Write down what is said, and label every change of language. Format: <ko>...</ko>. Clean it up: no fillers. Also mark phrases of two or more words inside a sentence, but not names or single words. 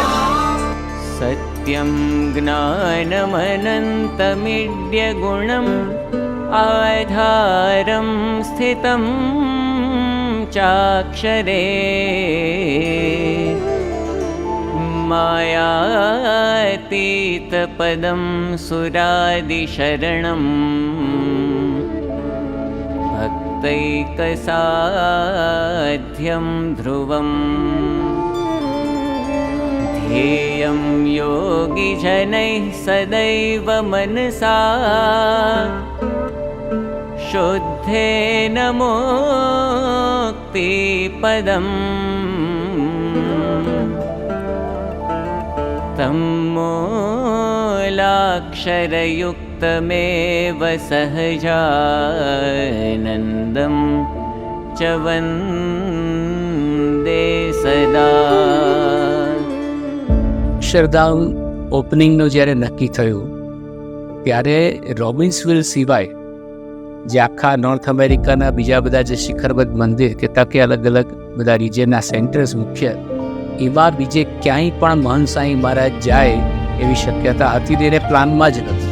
<sa>સત્યમ જ્ઞાનમનંતમિડ્ય ગુણમ આધારમ સ્થિતમ ચાક્ષરે માયાતીત પદમ સુરાદિશરણમ ભક્તૈકસાધ્યમ ધ્રુવમ ध्येयं योगिजनैः सदैव मनसा शुद्धेन मोक्तिपदम् तं मूलाक्षरयुक्तमेव सहजानन्दं च वन्दे सदा.</sa> <gu>અક્ષરધામ ઓપનિંગનું જ્યારે નક્કી થયું ત્યારે રોબિન્સવિલ સિવાય જે આખા નોર્થ અમેરિકાના બીજા બધા જે શિખરબદ્ધ મંદિર કે તકે અલગ અલગ બધા રિજનના સેન્ટર્સ મુખ્ય, એવા બીજે ક્યાંય પણ મહંત સાંઈ મહારાજ જાય એવી શક્યતા હતી તેને પ્લાનમાં જ નથી.</gu>